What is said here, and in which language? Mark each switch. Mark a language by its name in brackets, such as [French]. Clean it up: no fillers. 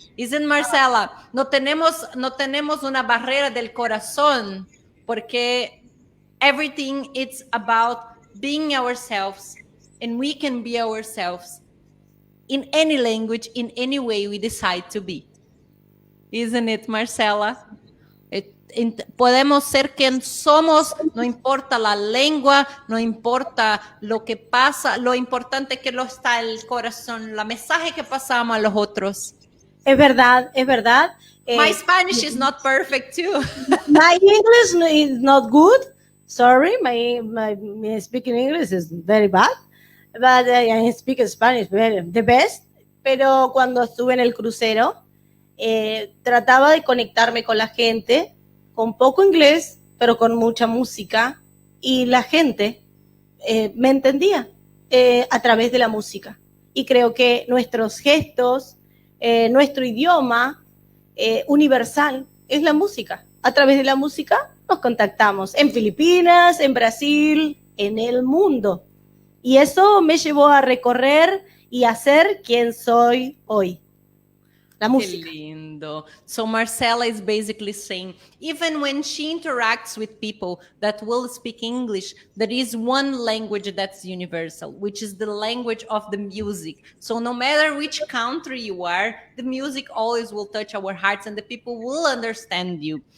[English] Isn't Marcela? [Spanish] No tenemos una barrera del corazón, porque [English] everything it's about being ourselves, and we can be ourselves in any language, in any way we decide to be. Isn't it, Marcela? [Spanish] Podemos ser quien somos, no importa la lengua, no importa lo que pasa, lo importante es que lo está el corazón, la mensaje que pasamos a los otros. Es verdad, es verdad. [English] My Spanish is not perfect too. My English is not good. Sorry, my speaking English is very bad. But I speak Spanish the best. [Spanish] Pero cuando estuve en el crucero, trataba de conectarme con la gente, con poco inglés, pero con mucha música, y la gente me entendía a través de la música. Y creo que nuestros gestos, nuestro idioma universal es la música. A través de la música nos contactamos en Filipinas, en Brasil, en el mundo. Y eso me llevó a recorrer y a ser quien soy hoy. La música. Qué lindo. [English] So Marcela is basically saying, even when she interacts with people that will speak English, there is one language that's universal, which is the language of the music. So no matter which country you are, the music always will touch our hearts and the people will understand you.